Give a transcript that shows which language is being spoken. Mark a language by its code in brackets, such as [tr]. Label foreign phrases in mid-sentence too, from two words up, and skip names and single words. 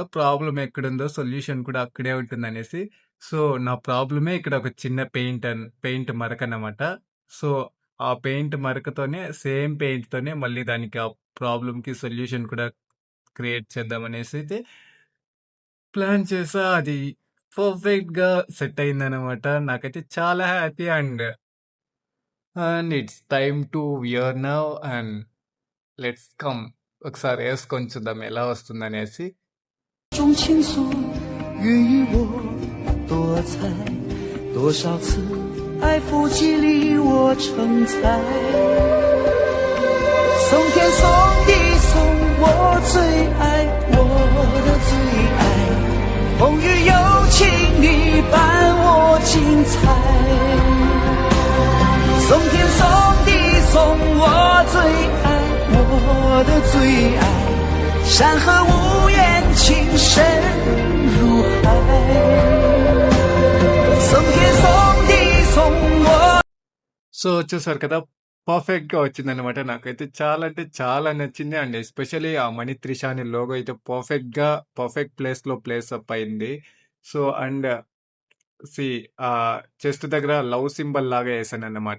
[te] ప్రాబ్లమ్ ఎక్కడుందో సొల్యూషన్ కూడా అక్కడే ఉంటుందనేసి. సో, నా ప్రాబ్లమే ఇక్కడ ఒక చిన్న పెయింట్ మరకనమాట. సో, ఆ పెయింట్ మరకతోనే [en] same paintతోనే [te] మళ్ళీ దానికి ఆ ప్రాబ్లమ్‌కి సొల్యూషన్ కూడా క్రియేట్ చేద్దామనేసైతే ప్లాన్ చేశా. అది పర్ఫెక్ట్‌గా సెట్ అయిందనమాట. నాకైతే చాలా [en] happy and it's time to wear now and let's come. [te] ఒకసారి యేసుకొని చూద్దాం ఎలా వస్తుందనేసి. [zh] 种情愫，予以我多彩，多少次爱抚激励我成才，送天送地送我最爱，我的最爱，风雨有情你伴我精彩，送天送地送我最爱，我的最爱，山河无言情深如海，送天送地送我。 [te] సో చూసారు కదా! పర్ఫెక్ట్‌గా వచ్చిందనమాట. నాకైతే చాలా అంటే చాలా నచ్చింది. [en] and especially [te] ఆ మణి త్రిషాని లోగో అయితే [en] perfect placeలో place up [te] అయింది. [en] so, and see chest [te] దగ్గర [en] love symbol [te] లాగా యేసానన్నమాట.